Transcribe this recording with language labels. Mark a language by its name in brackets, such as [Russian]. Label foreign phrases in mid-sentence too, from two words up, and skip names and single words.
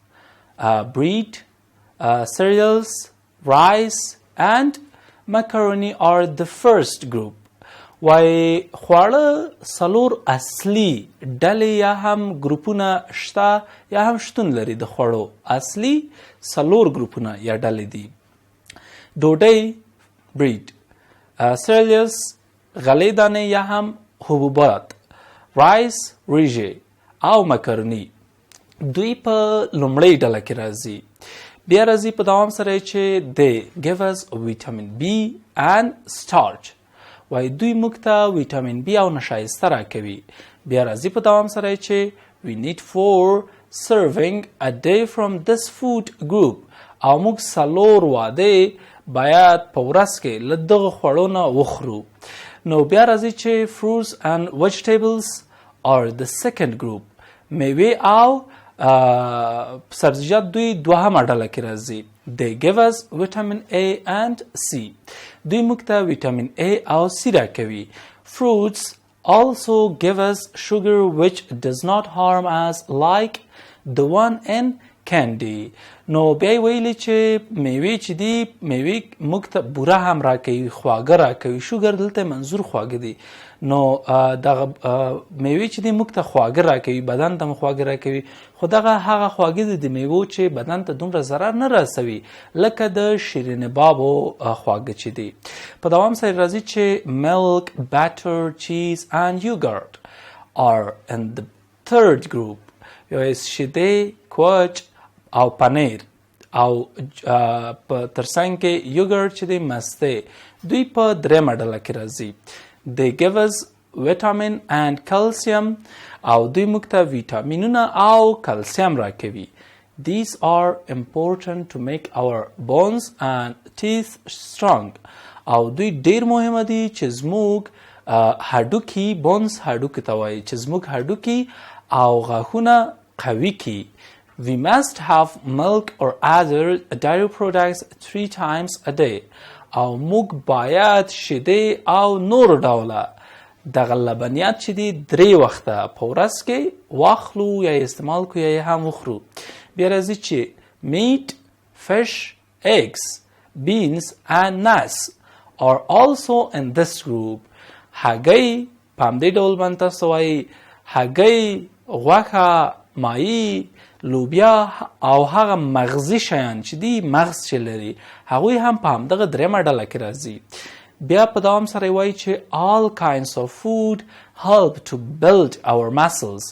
[English] bread, cereals, rice and macaroni are the first group. [Pashto] وای خواړه څلور اصلي ډلې یا هم ګروپونه شته یا هم شتون لري. د خوړو اصلي څلور ګروپونه یا ډلې دي. ډوډۍ [English] bread, cereals [Pashto] غلې دانې یا هم حبوبات, rice وریژې او مکروني. دوی په لومړۍ ډله کې راځي. بیا راځي په دوام سره چې [English] they give us vitamin B and starch. [Pashto] وای دوی موږ ته ویټامین بی او نشایسته راکوي. بیا راځي په دوام سره چې [English] we need 4 serving a day from this food group. [Pashto] او موږ 4 واده باید په ورځ کې له دغه خوړو نه وخورو. نو بیا راځي چې [English] fruits and vegetables are the second group. [Pashto] میوې او سبزیجات دوی دوهمه ډله کې راځي. [English] They give us vitamin A and C. [Pashto] دوی موږ ته ویټامین A او C راکوي. [English] Fruits also give us sugar which does not harm us like the one in candy. [Pashto] نو بیا ویلي چې میوې چې دي میوې موږ ته بوره هم راکوي, خواږه راکوي. شوګر دلته منظور خواږه دي. نو دغه میوې چې دي موږ ته خواږه راکوي, بدن ته خواږه راکوي. خو دغه هغه خواږه دي د میوو چې بدن ته دومره ضرر نه رسوي لکه د شیرین بابو خواږه چې دي. په دوام سره راځي چې [English] milk, butter, cheese and yogurt are in the third group. [Pashto] یو شیدې, کوچ او پنیر او په ترڅنګ کې یوګرټ چې دی مسته. دوی په درېمه ډله کې راځي. [English] They give us vitamin and calcium. [Pashto] او دوی موږ ته ویټامینونه او کلسیم راکوي. [English] These are important to make our bones and teeth strong. [Pashto] او دوی ډیر مهمه دي چې زموږ هډوکي, bones هډوکي ته وایي, چې زموږ هډوکي او غاښونه قوي کی. [English] We must have milk or other dairy products 3 times a day. [Pashto] او موږ باید شیدې او نور ډوله دغه لبنیات چې دي 3 وخته په ورځ کې واخلو یا استعمال کو یا هم وخورو. بیا راځي چې [English] meat, fish, eggs, beans and nuts are also in this group. [Pashto] هګۍ په همدې ډول باندې تاسو وایي هګۍ، غوښه، ماهي، لوبیا او هغه مغزي شیان چې دي مغز چې لري هغوی هم په همدغه درېیمه ډله کې راځي. بیا په دوام سره وایي چې [English] all kinds of food help to build our muscles.